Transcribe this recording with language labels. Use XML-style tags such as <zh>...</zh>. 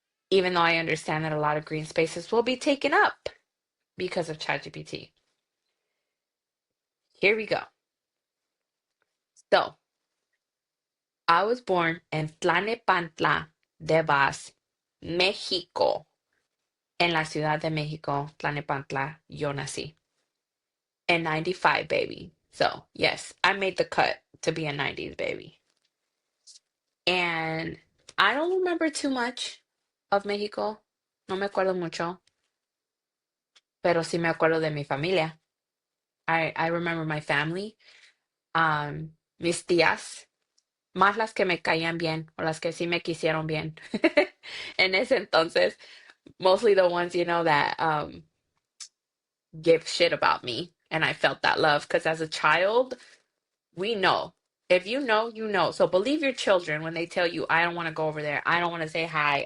<en>Even though I understand that a lot of green spaces will be taken up because of ChatGPT. Here we go. So, I was born in Tlalnepantla de Vaz, México.</en> <es>En la Ciudad de México, Tlalnepantla, yo nací.</es> <en>In 95, baby. So, yes, I made the cut to be a 90s baby. And I don't remember too much of México.</en> <es>No me acuerdo mucho, pero sí me acuerdo de mi familia.</es> <en>I remember my family,</en> <es>mis tías, más las que me caían bien o las que sí me quisieron bien. En ese entonces,</es> <en>mostly the ones, that give shit about me. And I felt that love because as a child, we know. If you know, you know. So believe your children when they tell you, I don't want to go over there. I don't want to say hi.</en>